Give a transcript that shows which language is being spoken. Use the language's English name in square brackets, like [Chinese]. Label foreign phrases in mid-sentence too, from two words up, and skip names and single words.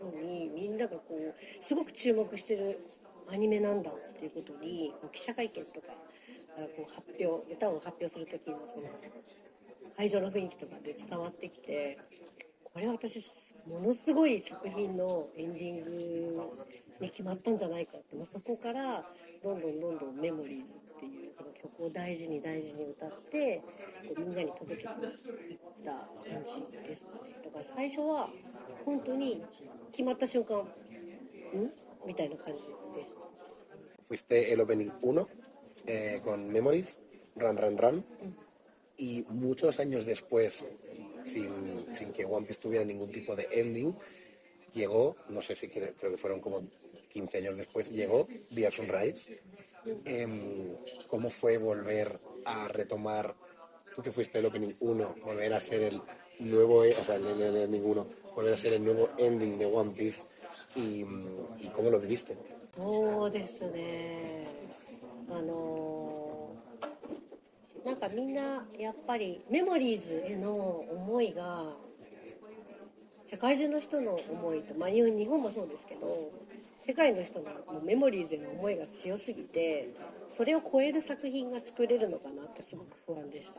[Japanese] 風にみんながこうすごく注目してるアニメなんだっていうことにこう記者会見とかこう発表歌を発表する時のその会場の雰囲気とかで伝わってきて、これは私ものすごい作品のエンディングに決まったんじゃないかって、そこからどんどんメモリーズっていうその曲を大事に大事に歌ってみんなに届けていった感じですね。だから最初は本当に決まった瞬間みたいな感じでした。 [Spanish] Fuiste el opening 1 con Memories, Run Run Run, y muchos años después, sin que One Piece tuviera ningún tipo de ending, llegó, no sé si creo que fueron como 15 años después, llegó Via Sunrise. ¿Cómo fue volver a retomar, tú que fuiste el opening 1, volver a ser el nuevo, o sea, el ending 1, volver a ser el nuevo ending de One Piece y cómo lo viviste? [Japanese] そうですね。なんかみんなやっぱりメモリーズへの思いが世界中の人の思いと、日本もそうですけど世界の人のメモリーズへの思いが強すぎてそれを超える作品が作れるのかなってすごく不安でした。